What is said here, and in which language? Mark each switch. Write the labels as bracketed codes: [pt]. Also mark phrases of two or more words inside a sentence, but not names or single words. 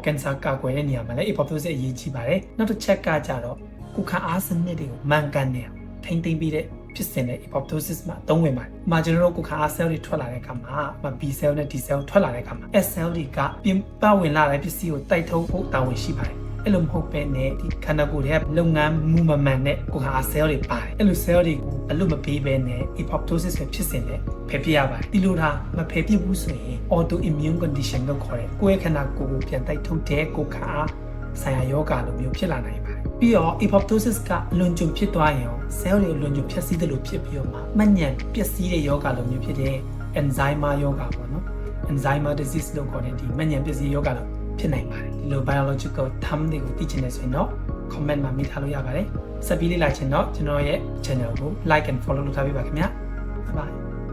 [my] cancer ကာကွယ်တဲ့နေရာမှာလည်း apoptosis အရေးကြီးပါတယ်နောက်တစ်ချက်ကကြတော့ကိုယ်ခံအားစနစ်တွေကိုမှန်ကန်နေအောင်ထိမ့်သိမ်းပြီးတဲ့ဖြစ်စဉ်နဲ့ apoptosis မှာသုံးဝင်ပါတယ်။မှာကျွန်တော်တို့ကိုယ်ခံအား cell တွေထွက်လာတဲ့အခါမှာ [en] B cell [my] နဲ့ [en] D cell [my] ထွက်လာတဲ့အခါမှာ [en] S cell [my] တွေကပြင်ပဝင်လာတဲ့ပစ္စည်းကိုတိုက်ထုတ်ဖို့တာဝန်ရှိပါတယ်။အဲ့လိုမဟုတ်ဘဲနဲ့ဒီခန္ဓာကိုယ်ရဲ့လုပ်ငန်းမှုမမှန်တဲ့ကိုယ်ခံအား cell တွေပါတယ် ။အဲ့လို cell တွေကိုအလွတ်မပေးဘဲနဲ့ apoptosis ပဲဖြစ်စဉ်နဲ့ဖယ်ပြရပါတယ်။ဒီလိုဒါမဖယ်ပြဘူးဆိုရင် [en] autoimmune condition [my] လို့ခေါ် တဲ့ကိုယ့်ရဲ့ခန္ဓာကိုယ်ကိုပြန်တိုက်ထုတ်တဲ့ကိုယ်ခံအားဆိုင်ရာယောဂလိုမျိုးဖြစ်လာနိုင်ပါတယ်ပြီးတော့ apoptosis ကအလွန်ကျွံဖြစ်သွားရင် cell တွေအလွန်ကျွံဖြစ်စည်းတယ်လို့ဖြစ်ပြီးတော့မှမှတ်ဉာဏ်ပျက်စီးတဲ့ယောဂလိုမျိုးဖြစ်တဲ့ Alzheimer ယောဂပေါ့နော် [en] Alzheimer disease [my] လို့ခေါ်တဲ့ဒီမှတ်ဉာဏ်ပျက်စီးယောဂလိုဖြစ်နိုင်ပါတယ်ဒီလို [en] biological term [my] တွေကိုသိချင်တယ်ဆိုရင်တော့ comment မှာမိထားလို့ရပါတယ်ဆက်ပြီးလေ့လာချင်တော့ကျွန်တော်ရဲ့ channel ကို [en] like and follow [my] လုပ်ထားပေးပါခင်ဗျာ [en] bye bye